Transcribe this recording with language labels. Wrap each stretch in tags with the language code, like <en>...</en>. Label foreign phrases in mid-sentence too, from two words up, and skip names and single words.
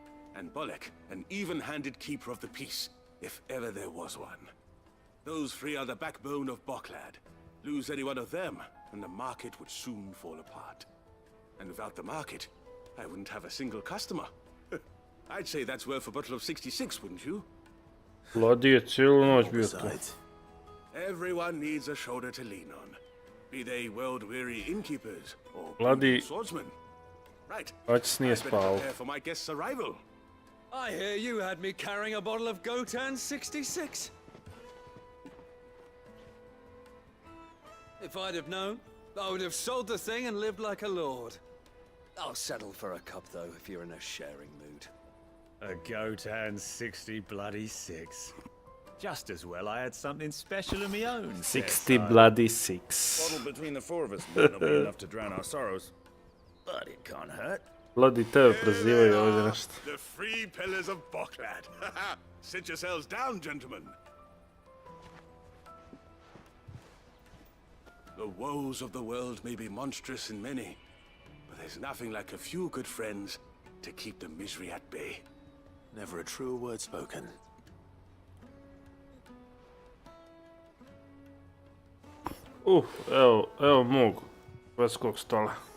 <en>And Bolek, an even-handed keeper of the peace, if ever there was one. Those three are the backbone of Boklad. Lose any one of them, and the market would soon fall apart. And without the market, I wouldn't have a single customer. I'd say that's worth a bottle of 66, wouldn't you?</en> <hr>Lodi je cijelu noć bio tu.</hr> <en>Besides, everyone needs a shoulder to lean on. Be they world-weary innkeepers or Bloody- swordsmen. Right.</en> <hr>Noć nije</hr> <en>I better</en> <hr>spao.</hr> <en>prepare for my guest's arrival. I hear you had me carrying a bottle of Gotan 66. If I'd have known, I would have sold the thing and lived like a lord. I'll settle for a cup, though, if you're in a sharing mood. A Gotan 60 bloody 6. Just as well I had something special of my own. 60 bloody 6. Bottle between the four of us might not be enough to drown our sorrows, but it can't hurt.</en> <hr>Lodi tebe prozivaju ovdje nešto.</hr> <en>The three pillars of Boklad. Sit yourselves down, gentlemen. The woes of the world may be monstrous in many, but there's nothing like a few good friends to keep the misery at bay. Never a truer word spoken.</en> <hr>Evo mog švedskog stola.</hr>